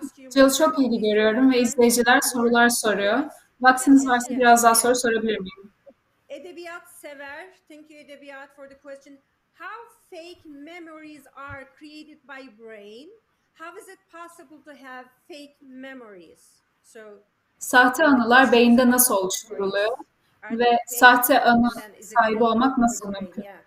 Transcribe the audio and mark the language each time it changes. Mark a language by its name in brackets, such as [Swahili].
[Turkish] Jill, çok ilgi görüyorum ve izleyiciler sorular soruyor. Vaktiniz varsa biraz daha soru sorabilir miyim? [English] Edebiyat sever. Thank you Edebiyat for the question. How fake memories are created by brain? How is it possible to have fake memories? [Turkish] Sahte anılar beyinde nasıl oluşturuluyor? Ve sahte anı sahibi olmak nasıl mümkün?